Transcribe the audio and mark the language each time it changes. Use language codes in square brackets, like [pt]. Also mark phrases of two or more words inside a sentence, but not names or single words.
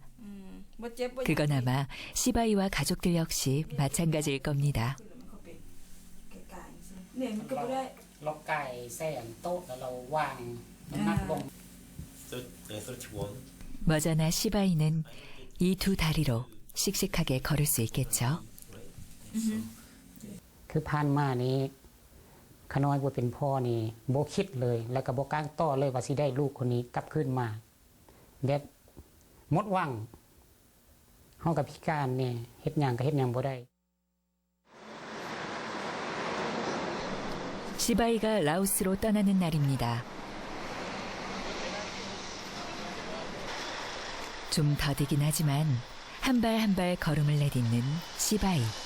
[ko] 그건 아마 시바이와 가족들 역시 마찬가지일 겁니다. 머저나 시바이는 이 두 다리로 씩씩하게 걸을 수 있겠죠. [lo] ຄືຜ່ານມານີ້ຂ້ອຍບໍ່ເປັນພໍ່ນີ້ບໍ່ຄິດເລີຍແລ້ວກໍບໍ່ກ້າຕໍ່ເລີຍວ່າສິໄດ້ລູກຄົນນີ້ກັບຄືນມາແບບໝົດຫວັງເຮົາກັບພິການນີ້ເຮັດຫຍັງກໍເຮັດຫຍັງບໍ່ໄດ້ [ko] 시바이가 라오스로 떠나는 날입니다. 좀 더디긴 하지만 한 발 한 발 걸음을 내딛는 시바이.